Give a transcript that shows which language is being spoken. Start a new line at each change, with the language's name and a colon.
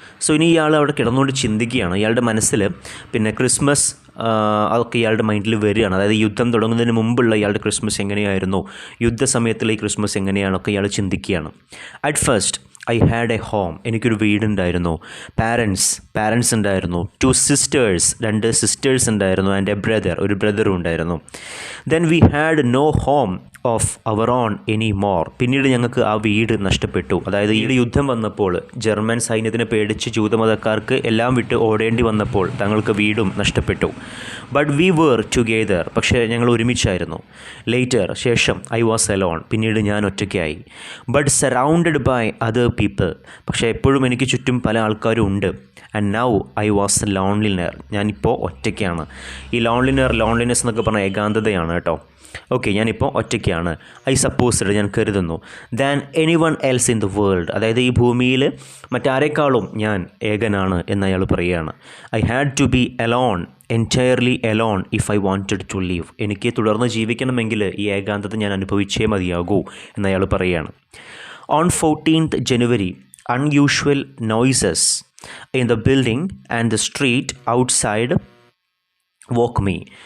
Malayalam: So ഇനി ഇയാൾ അവിടെ കിടന്നുകൊണ്ട് ചിന്തിക്കുകയാണ്. ഇയാളുടെ മനസ്സിൽ പിന്നെ ക്രിസ്മസ് അതൊക്കെ ഇയാളുടെ മൈൻഡിൽ വരികയാണ്. അതായത് യുദ്ധം തുടങ്ങുന്നതിന് മുമ്പുള്ള ഇയാളുടെ ക്രിസ്മസ് എങ്ങനെയായിരുന്നു, യുദ്ധസമയത്തുള്ള ഈ ക്രിസ്മസ് എങ്ങനെയാണൊക്കെ ഇയാൾ ചിന്തിക്കുകയാണ്.
English: at first I had a home,
Malayalam: എനിക്കൊരു വീടുണ്ടായിരുന്നു. പാരൻസ് ഉണ്ടായിരുന്നു.
English: 2 sisters, 2 sisters
Malayalam: ഉണ്ടായിരുന്നു.
English: and a brother,
Malayalam: ഒരു ബ്രദറും ഉണ്ടായിരുന്നു.
English: Then we had no home of our own any more.
Malayalam: പിന്നീട് ഞങ്ങൾക്ക് ആ വീട് നഷ്ടപ്പെട്ടു. അതായത് ഈ യുദ്ധം വന്നപ്പോൾ, ജർമ്മൻ സൈന്യത്തിനെ പേടിച്ച് ജൂതമതക്കാർക്ക് എല്ലാം വിട്ട് ഓടേണ്ടി വന്നപ്പോൾ തങ്ങൾക്ക് വീടും നഷ്ടപ്പെട്ടു.
English: but we were together,
Malayalam: പക്ഷേ ഞങ്ങൾ ഒരുമിച്ചായിരുന്നു.
English: later,
Malayalam: ശേഷം
English: I was alone,
Malayalam: പിന്നീട് ഞാൻ ഒറ്റയ്ക്കായി.
English: but surrounded by other people,
Malayalam: പക്ഷേ എപ്പോഴും എനിക്ക് ചുറ്റും പല ആൾക്കാരും ഉണ്ട്.
English: and now I was lonelier,
Malayalam: ഞാനിപ്പോൾ ഒറ്റയ്ക്കാണ്. ഈ ലോൺലിനെസ് എന്നൊക്കെ പറഞ്ഞാൽ ഏകാന്തതയാണ് കേട്ടോ. ഓക്കെ, ഞാനിപ്പോൾ ഒറ്റയ്ക്കാണ്.
English: I supposed,
Malayalam: ഞാൻ കരുതുന്നു.
English: than anyone else in the world,
Malayalam: അതായത് ഈ ഭൂമിയിൽ മറ്റാരെക്കാളും ഞാൻ ഏകനാണ് എന്ന് അയാൾ പറയുകയാണ്.
English: I had to be alone, entirely alone if I wanted to live.
Malayalam: എനിക്ക് തുടർന്ന് ജീവിക്കണമെങ്കിൽ ഈ ഏകാന്തത ഞാൻ അനുഭവിച്ചേ മതിയാകൂ എന്നയാൾ പറയുകയാണ്.
English: On 14th January, unusual noises in the building and the street outside woke me.